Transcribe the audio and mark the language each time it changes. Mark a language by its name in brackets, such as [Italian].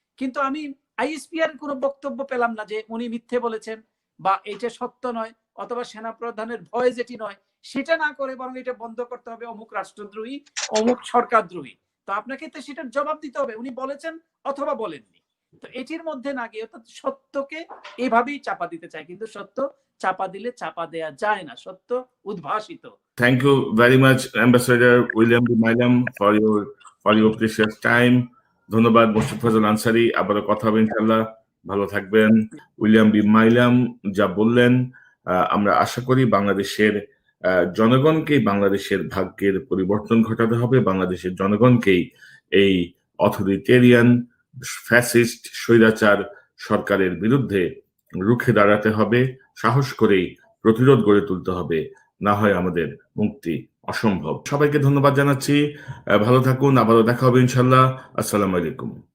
[Bangla] কিন্তু আমি আইএসপিআর কোনো বক্তব্য পেলাম না যে উনি মিথ্যে বলেছেন বা এটা সত্য নয়, অথবা সেনা প্রধানের ভয় যেটি নয় সেটা না করে বরং এটা বন্ধ করতে হবে, অমুক রাষ্ট্রদ্রোহী, অমুক সরকারদ্রোহী, তো আপনাকে তো সেটার জবাব দিতে হবে, উনি বলেছেন অথবা বলেননি। তো এটির মধ্যে না গিয়ে অর্থাৎ সত্যকে এভাবেই চাপা দিতে চায়, কিন্তু সত্য চাপা দিলে চাপা দেয়া যায় না, সত্য উদ্ভাসিত। [English] Thank you very much, Ambassador William B. Milam, for your precious time. [Bangla] ধন্যবাদ মোশাররফ ফজল আনসারী, আবারও কথা হবে ইনশাআল্লাহ, ভালো থাকবেন। উইলিয়াম বি মাইলাম যা বললেন, আমরা আশা করি বাংলাদেশের জনগণকেই বাংলাদেশের ভাগ্যের পরিবর্তন ঘটাতে হবে, বাংলাদেশের জনগণকেই এই অথরিটেরিয়ান ফ্যাসিস্ট স্বৈরাচার সরকারের বিরুদ্ধে রুখে দাঁড়াতে হবে, সাহস করেই প্রতিরোধ গড়ে তুলতে হবে, না হয় আমাদের মুক্তি অসম্ভব। সবাইকে ধন্যবাদ জানাচ্ছি, ভালো থাকুন, আবারও দেখা হবে ইনশাআল্লাহ। আসসালামু আলাইকুম।